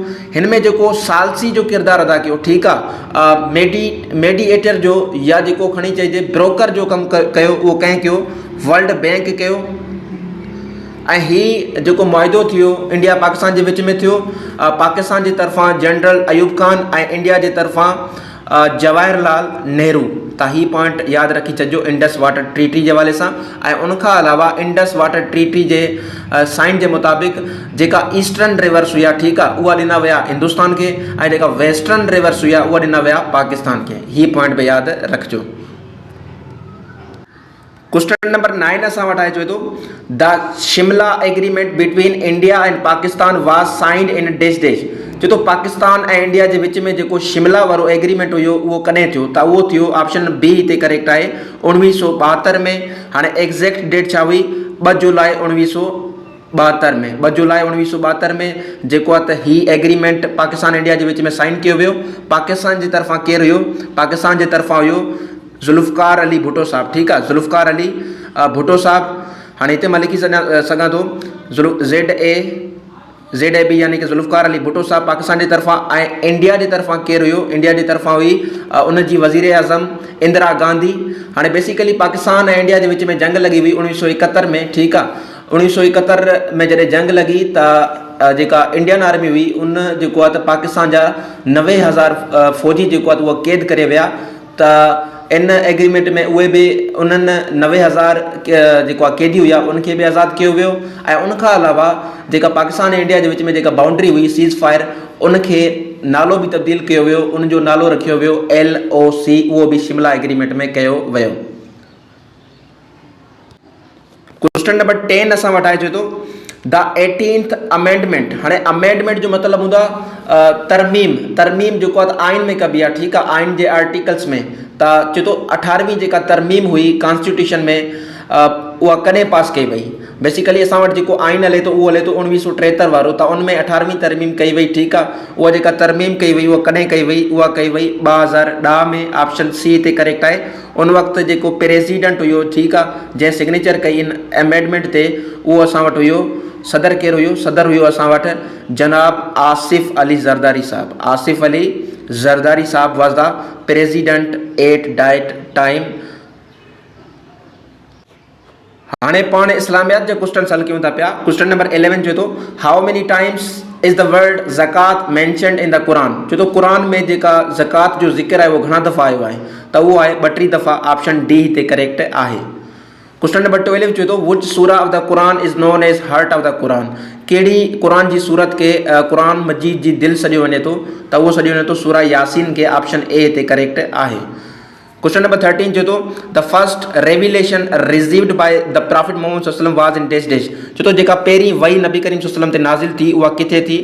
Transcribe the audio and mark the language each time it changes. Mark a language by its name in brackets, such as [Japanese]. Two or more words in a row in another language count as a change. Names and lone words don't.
[Sindhi] हिन में जेको सालसी जो किरदारु अदा कयो, ठीकु आहे, मेडिएटर जो या जेको खणी चइजे ब्रोकर जो कमु कयो उहो कंहिं कयो? वर्ल्ड बैंक कयो। ऐं ही जेको मुआइदो थियो इंडिया पाकिस्तान जे विच में थियो। पाकिस्तान जी तरफ़ां जनरल अयूब खान ऐं इंडिया जे तरफ़ां जवाहरलाल नेहरू। त ही पॉइंट यादि रखी छॾिजो इंडस वाटर ट्रीटी जे हवाले सां। ऐं उनखां अलावा इंडस वाटर ट्रीटी जे साइन जे मुताबिक़ जेका [English] eastern rivers [Sindhi] हुया, ठीकु आहे, उहा ॾिना विया हिंदुस्तान खे ऐं जेका [English] western rivers [Sindhi] हुया उहा ॾिना विया पाकिस्तान खे। ही पॉइंट बि यादि रखिजो। [English] question number 9 [Sindhi] असां वटि आहे, चवे थो [English] the Shimla agreement between India and Pakistan was signed in this days. [Sindhi] चवे थो पाकिस्तान ऐं इंडिया जे विच में जेको शिमला वारो एग्रीमेंट हुयो उहो कॾहिं थियो? त उहो थियो [English] option B [Sindhi] हिते करेक्ट आहे 1972 में। हाणे [English] exact date [Sindhi] छा हुई? 2 जुलाई 1972 में। 2 जुलाई 1972 में जेको आहे त ही एग्रीमेंट पाकिस्तान इंडिया जे विच में साइन कयो वियो। पाकिस्तान जी तरफ़ां केरु हुयो? पाकिस्तान जे तरफ़ां हुयो ज़ुल्फ़कार अली भुट्टो साहब, ठीकु आहे, ज़ुल्फ़कार अली भुट्टो साहब। हाणे हिते मां लिखी सघां थो ZAB यानी कि ज़ुल्फ़कार अली भुट्टो साहब पाकिस्तान जी तरफ़ां। ऐं इंडिया जी तरफ़ां केरु हुयो? इंडिया जी तरफ़ां हुई उन जी वज़ीर आज़म इंदिरा गांधी। हाणे बेसिकली पाकिस्तान ऐं इंडिया जे विच में जंग लॻी हुई 1971 में, ठीकु आहे। 1971 में जॾहिं जंग लॻी त जेका इंडियन आर्मी हुई उन जेको आहे त पाकिस्तान जा 90,000 फ़ौजी जेको आहे त उहा क़ैद करे विया। त इन एग्रीमेंट में उहे बि उन्हनि 90,000 जेको आहे क़ैदी हुया उनखे बि आज़ादु कयो वियो। ऐं उनखां अलावा जेका पाकिस्तान ऐं इंडिया जे विच में जेका बाउंड्री हुई [English] ceasefire [Sindhi] उनखे नालो भी तब्दील कयो वियो, उनजो नालो रखियो वियो LOC, उहो भी शिमला एग्रीमेंट में कयो वियो। [English] question number 10 [Sindhi] असां वटि आहे, चए थो [English] the 18th amendment. [Sindhi] हाणे अमेंडमेंट जो मतिलबु हूंदो आहे तरमीम। तरमीम जेको आहे आइन में कबी आहे, ठीकु आहे, आइन जे आर्टिकल्स में। त चए थो 18वीं जेका तरमीम हुई कॉन्स्टिट्यूशन में, उहा कॾहिं पास कई वई। बेसिकली असां वटि जेको आइन हले थो उहो हले थो 1973 वारो, त उनमें 18वीं तरमीम कई वई, ठीकु आहे। उहा जेका तरमीम कई वई उहा कॾहिं कई वई, उहा कई वई 2010 में। [English] option C [Sindhi] हिते करेक्ट आहे। उन वक़्तु जेको प्रेसिडेंट हुयो, ठीकु आहे, जंहिं सिग्नेचर कई इन अमेंडमेंट ते, उहो असां वटि हुयो, सदर केरु हुयो? सदर हुयो असां वटि जनाब आसिफ अली ज़रदारी साहब। [English] आसिफ अली ज़रदारी साहब was the president at that time. [Sindhi] हाणे पाण इस्लामियात जो क्वेश्चन हल कयूं था पिया। [English] question number 11 [Sindhi] चए थो [English] how many times is the word Zakat mentioned in the Quran. [Sindhi] चए थो कुरान में जेका ज़कात जो ज़िक्र आहे उहो घणा दफ़ा आयो आहे? त उहो आहे 32 दफ़ा। [English] option D [Sindhi] हिते करेक्ट आहे। [English] question number 12 [Sindhi] चए थो [English] which Surah of the Quran is known as heart of the Quran. [Sindhi] कहिड़ी कुरान जी सूरत के कुरान मजीद जी दिलि सॾियो वञे थो? त उहो सॾियो वञे थो सूरा यासीन खे। [English] option A [Sindhi] हिते करेक्ट आहे। [English] question number 13 [Sindhi] चए थो [English] the first revelation received by the prophet [Sindhi] मोहम्मद [Arabic] صلى الله عليه وسلم [English] was in dash dash. [Sindhi] चए थो जेका पहिरीं वही नबी करीम [Arabic] صلى الله عليه وسلم [Sindhi] ते नाज़िल थी उहा किथे थी?